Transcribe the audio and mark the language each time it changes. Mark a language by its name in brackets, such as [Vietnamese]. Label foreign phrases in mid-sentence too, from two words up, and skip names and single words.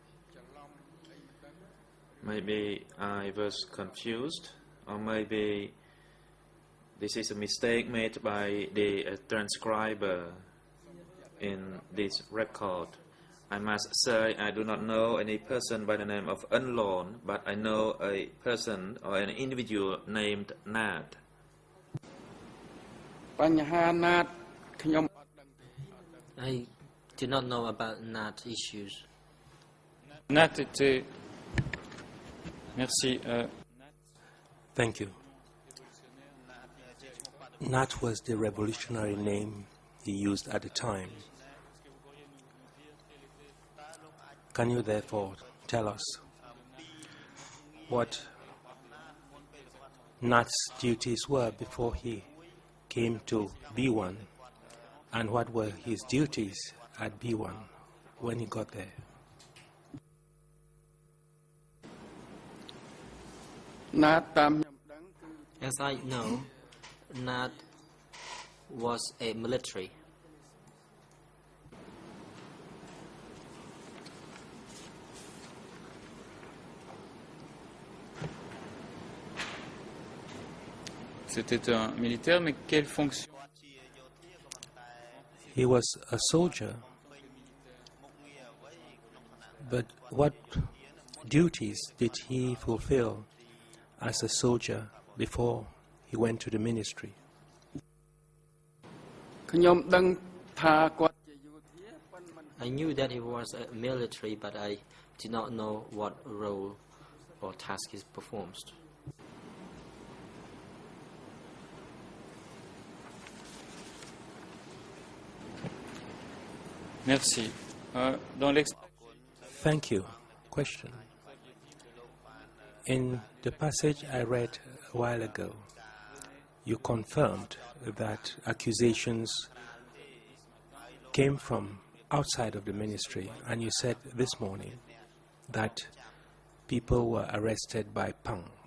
[English] Maybe I was confused, or maybe this is a mistake made by the transcriber in this record. I must say I do not know any person by the name of Unlon, but I know a person or an individual named Nat. [Khmer] បញ្ហាណាតខ្ញុំអត់ដឹងទេ [English] I do not know about NAT issues. [French] Nat était. Merci. [English] Thank you. Nat was the revolutionary name he used at the time. Can you therefore tell us what Nat's duties were before he came to B1 and what were his duties at B1 when he got there? [Khmer] ណាតតាមខ្ញុំដឹងគឺ [English] As I know, NAT was a military. [French] C'était un militaire, mais quelle fonction? [English] He was a soldier, but what duties did he fulfill as a soldier before he went to the ministry? [Khmer] ខ្ញុំដឹងថាគាត់ជាយោធាប៉ុន្តែ [English] I knew that he was a military, but I did not know what role or task he performed. [French] Merci. Dans [English] Thank you. Question. In the passage I read a while ago, you confirmed that accusations came from outside of the ministry, and you said this morning that people were arrested by Pang.